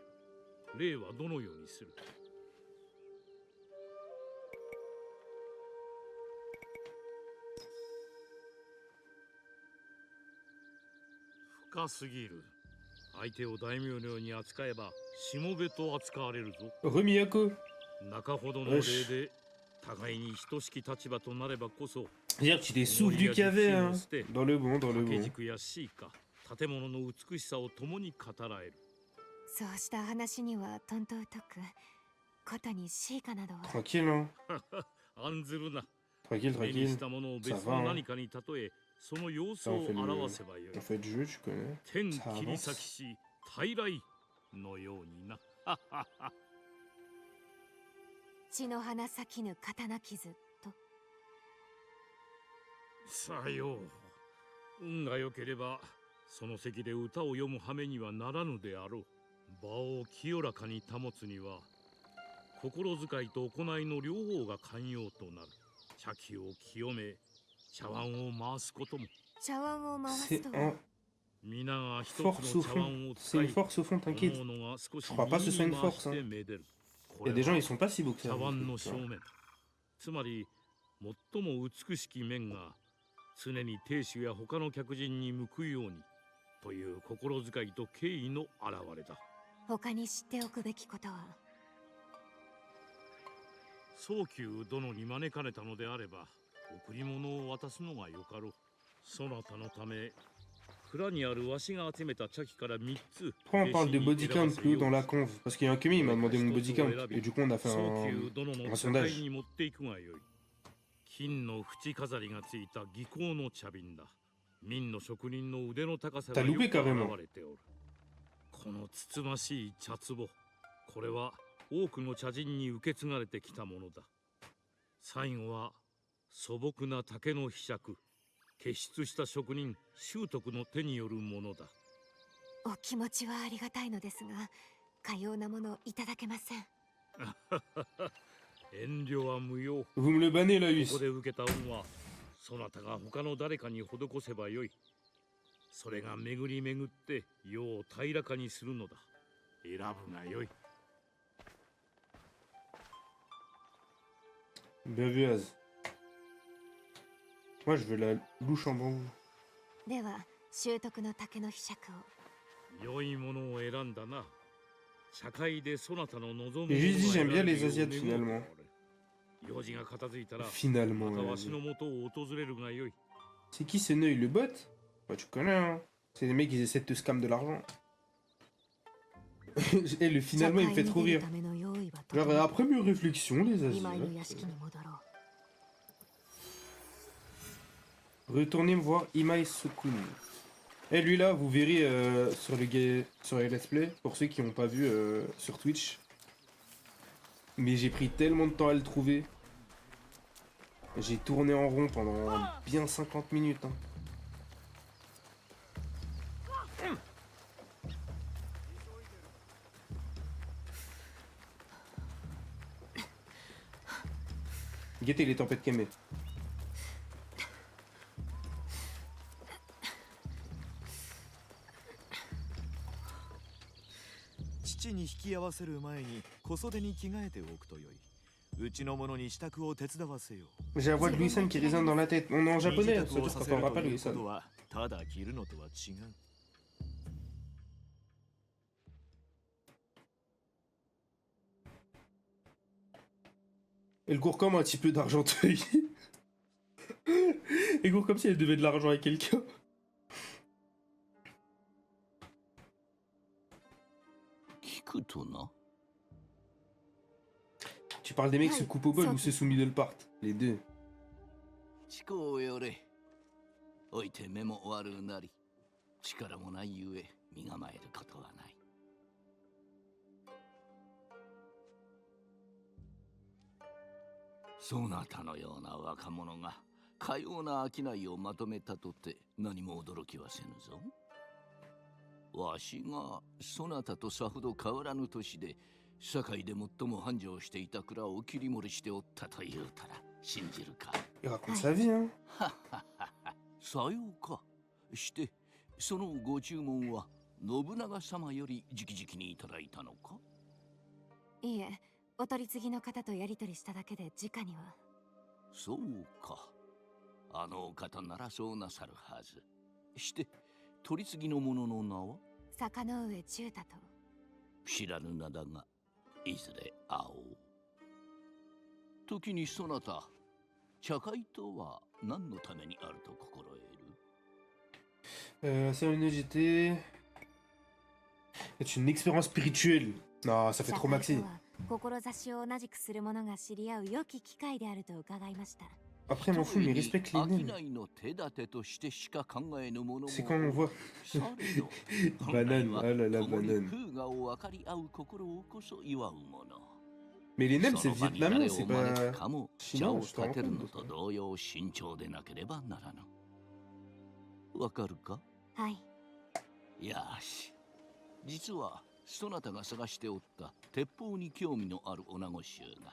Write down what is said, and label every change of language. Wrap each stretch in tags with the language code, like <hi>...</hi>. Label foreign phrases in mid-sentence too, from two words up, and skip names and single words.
<ja>例はどのようにする？深すぎる。相手を大名のように扱えばしもべと扱われるぞ。 Remiyako. 中ほどの例で互いに等しき立場となればこそ。</ja> <fr>C'est-à-dire que tu t'es souvenu qu'il y avait, hein. Dans le bon, dans le</fr> <ja>掛け</ja> <fr>bon.</fr> <ja>軸やシーカ、建物の美しさを共に語らえる。そうした話にはとんと疎く、ことにシーカなどは。</ja> <fr>Tranquille, hein.</fr> <ja>案ずるな。</ja> <fr>Tranquille,</fr> <ja>目にし</ja> <fr>tranquille.</fr> <ja>たものを別</ja> <fr>Ça va,</fr> <ja>の</ja> <fr>hein.</fr> <ja>何かに例え、その様子</ja> <fr>Ça,</fr> <ja>を</ja> <fr>on fait</fr> <ja>表せばよい</ja> <fr>on。fait du jeu, tu connais.</fr> <ja>天</ja> <fr>Ça</fr> <ja>切り</ja> <fr>avance.</fr> <ja>裂きし、大来のようにな。血の花咲きぬ刀傷と。さよう。運が良ければ、その席で歌を読む羽目にはならぬであろう。場を清らかに保つには、心遣いと行いの両方が寛容となる。茶器を清め、茶碗を回すことも。茶碗を回す</ja> <fr>C'est</fr> <ja>と</ja> <fr>un</fr> <ja>は。皆が一つ</ja> <fr>force</fr> <ja>の</ja> <fr>au</fr> <ja>茶</ja> <fr>fond.</fr> <ja>碗を</ja> <fr>C'est</fr> <ja>使</ja> <fr>une</fr> <ja>い、</ja> <fr>force au fond, t'inquiète.</fr> <ja>各々が少し</ja> <fr>Je crois pas que ce soit une</fr> <ja>右に回</ja> <fr>force,</fr> <ja>して</ja> <fr>hein.</fr> <ja>めでる。</ja> <fr>Il y a des gens, ils sont pas si beaux que ça.</fr> <ja>茶碗の</ja> <fr>tu</fr> <ja>正</ja> <fr>vois.</fr> <ja>面。つまり、最も美しき面が常に亭主や他の客人に向くようにという心遣いと敬意の表れだ。他に知っておくべきことは。宗久殿に招かれたのであれば、 贈り物を渡すのがよかろう。そなたのため蔵にあるわしが集めた茶器から3つ。</ja> <fr>Pourquoi on parle de</fr> <en>body count</en> <fr>plus haut dans la conve? Parce qu'il y a un Kumi, il m'a demandé mon</fr> <en>body count.</en> <fr>Et du coup, on a fait</fr> <ja>早急殿の</ja> <fr>un</fr> <ja>茶会</ja> <fr>sondage.</fr> <ja>に持っていくがよい。金の縁飾りがついた技巧の茶瓶だ。明の職人の腕の高さが</ja> <fr>T'as</fr> <ja>よ</ja> <fr>loupé</fr> <ja>く</ja> <fr>carrément.</fr> <ja>現れておる。このつつましい茶壺、これは多くの茶人に受け継がれてきたものだ。最後は素朴な竹の柄杓、傑出した職人修徳の手によるものだ。お気持ちはありがたいのですが、かようなものいただけません。遠慮は無用。</ja> <fr>Vous me le bannez, la</fr> <ja>ここ</ja> <fr>us.</fr> <ja>で受けた恩はそなたが他の誰かに施せばよい。それが巡り巡って世を平らかにするのだ。選ぶがよい。</ja> <fr>Bien vu, Az. Moi, je veux la louche en bambou.</fr> <ja>では習得の竹の柄杓を。良いものを選んだな。社会でそなたの望む</ja> <fr>Et juste dit, j'aime bien les</fr> <ja>ものが</ja> <fr>Asiates</fr> <ja>選べるよう</ja> <fr>finalement.</fr> <ja>用事が片付いたら</ja> <fr>Finalement,</fr> <ja>また</ja> <fr>elle a</fr> <ja>わし</ja> <fr>dit.</fr> <ja>の元を訪れるがよい。</ja> <fr>C'est qui ce Neuil, le bot? Bah, tu connais, hein. C'est des mecs qui essaient de te scam de l'argent. Et le finalement, il me fait trop rire. Genre, après mes réflexions, les</fr> <ja>今井の屋</ja> <fr>Asiates.</fr> <ja>敷に戻ろう。</ja> <fr>Retournez me voir Imai Sukun. Et lui là, vous verrez sur les</fr> <en>let's play,</en> <fr>pour ceux qui n'ont pas vu sur Twitch. Mais j'ai pris tellement de temps à le trouver. J'ai tourné en rond pendant bien 50 minutes. Hein. Guettez les tempêtes Kemé.</fr> <ja>父に引き合わせる前に小袖に着替えておくとよい。うちの者に支度を手伝わせよう。</ja> <fr>J'ai la voix de Luisan qui résonne dans la tête. On est en japonais, ça veut dire quand on rappelle</fr> <ja>身支度をさせるという</ja> <fr>Luisan.</fr> <ja>ことはただ着るのとは違う。</ja> <fr>Elle court comme un petit peu d'Argenteuil. Elle court comme si elle devait de l'argent à quelqu'un. Tu parles des mecs qui se coupent au bol ou se soumis de le part? Les deux.</fr> <ja>思考をよれ。おいて目も悪うなり、力もないゆえ身構えることはない。そなたのような若者がかような商いをまとめたとて何も驚きはせぬぞ。わしがそなたとさほど変わらぬ年で堺で最も繁盛していた蔵を切り盛りしておったと言うたら信じるか。</ja> <fr>Il raconte sa vie, hein.</fr> <ja>さようか。してそのご注文は信長様より直々にいただいたのか。いいえ、お取り次ぎの方とやり取りしただけで直には。そうか。あのお方ならそうなさるはず。して取り次ぎの者の名は。坂上中太と。知らぬ名だがいずれ会おう。時にそなた、茶会とは何のためにあると心得る。</ja> <fr>C'est une GT. C'est une expérience spirituelle. Non, ça fait trop maxi.</fr> <ja>志を同じくする者が知り合う良き機会であると伺いました。</ja> <fr>Après, m'en fout, mais respecte les nains.</fr> <ja>商いの手立てとしてしか考えぬものも。</ja> <fr>C'est quand on voit.</fr> <ja>されど</ja> <fr>Banane,</fr> <ja>本</ja> <fr>ah</fr> <ja>来</ja> <fr>là là,</fr> <ja>は共に</ja> <fr>banane.</fr> <ja>風雅を分かり合う心をこそ祝うもの。</ja> <fr>Mais les nems,</fr> <ja>そ</ja> <fr>c'est</fr> <ja>の場に</ja> <fr>vietnamien,</fr> <ja>誰</ja> <fr>c'est</fr> <ja>を招く</ja> <fr>pas</fr> <ja>かも茶</ja> <fr>chinois,</fr> <ja>を</ja> <fr>je te</fr> <ja>立てる</ja> <fr>rends</fr> <ja>の</ja> <fr>compte.</fr> <ja>と同様慎重でなければならぬ。わかるか。はい。よし。実はそなたが探しておった鉄砲に興味のある女子衆が。</ja>